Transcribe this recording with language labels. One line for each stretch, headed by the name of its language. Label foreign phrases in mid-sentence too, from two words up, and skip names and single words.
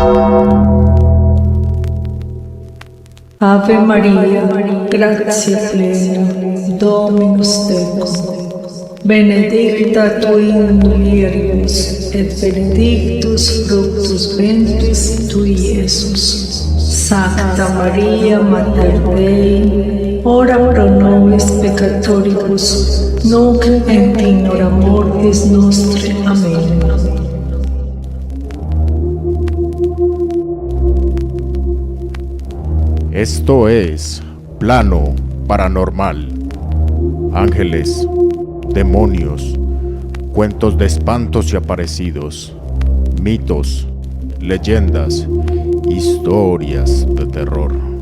Latin: Ave Maria, gratia plena, Dominus tecum, benedicta tu in mulieribus, et benedictus fructus ventris tui, Iesus. Sancta Maria, Mater Dei, ora pro nobis peccatoribus, nunc et in hora mortis nostre. Amén.
Spanish: Esto es Plano Paranormal. Ángeles, demonios, cuentos de espantos y aparecidos, mitos, leyendas, historias de terror.